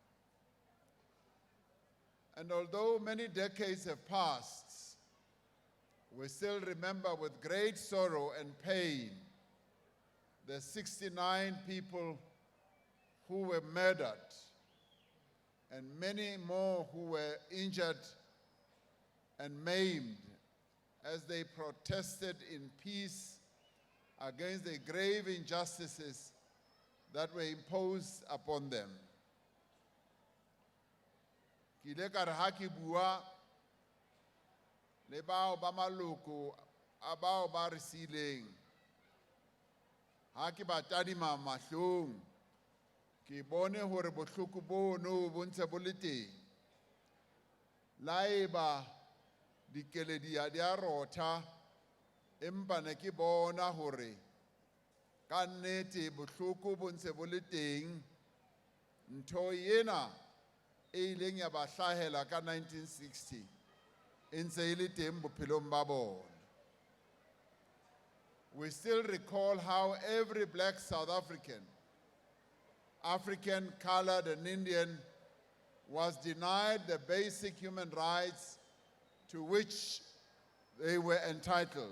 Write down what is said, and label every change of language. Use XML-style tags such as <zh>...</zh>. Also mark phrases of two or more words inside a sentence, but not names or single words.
<en>And although many decades have passed, we still remember with great sorrow and pain the 69 people who were murdered and many more who were injured and maimed as they protested in peace against the grave injustices that were imposed upon them.</en> <st>Ki ile ka re ha ke bua le bao ba maloko a bao ba re sileng, ha ke ba tadima mahlong, ke bone hore bohloko bono bo ntse bo le teng. Laeba dikeledi ha di a rotha, empa ne ke bona hore ka nnete bohloko bo ntse bo le teng. Ntho ena e ileng ya ba hlahela ka 1960 e ntse e le teng bophelong ba bona.</st> <en>We still recall how every black South African, colored and Indian was denied the basic human rights to which they were entitled.</en>